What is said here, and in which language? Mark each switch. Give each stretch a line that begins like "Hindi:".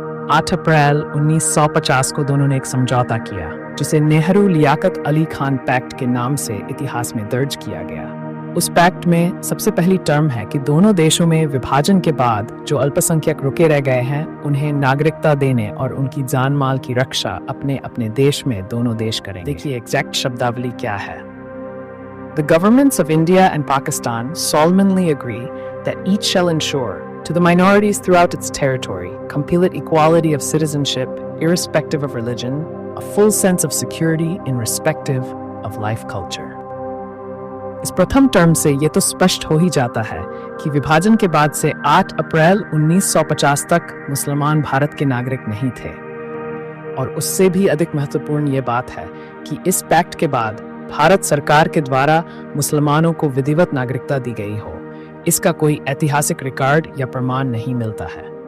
Hindi: 8 अप्रैल 1950 को दोनों ने एक समझौता किया, जिसे नेहरू लियाकत अली खान पैक्ट के नाम से इतिहास में दर्ज किया गया। उस पैक्ट में सबसे पहली टर्म है कि दोनों देशों में विभाजन के बाद जो अल्पसंख्यक रुके रह गए हैं उन्हें नागरिकता देने और उनकी जान माल की रक्षा अपने अपने देश में दोनों देश करेंगे। देखिए एग्जैक्ट शब्दावली क्या है।
English: The governments of India and Pakistan solemnly agree that each shall ensure to the minorities throughout its territory complete equality of citizenship irrespective of religion, a full sense of security in respective of life culture।
Hindi: इस प्रथम term से ये तो स्पष्ट हो ही जाता है कि विभाजन के बाद से 8 अप्रैल 1950 तक मुसलमान भारत के नागरिक नहीं थे। और उससे भी अधिक महत्वपूर्ण ये बात है कि इस पैक्ट के बाद भारत सरकार के द्वारा मुसलमानों को विधिवत नागरिकता दी गई हो, इसका कोई ऐतिहासिक रिकॉर्ड या प्रमाण नहीं मिलता है।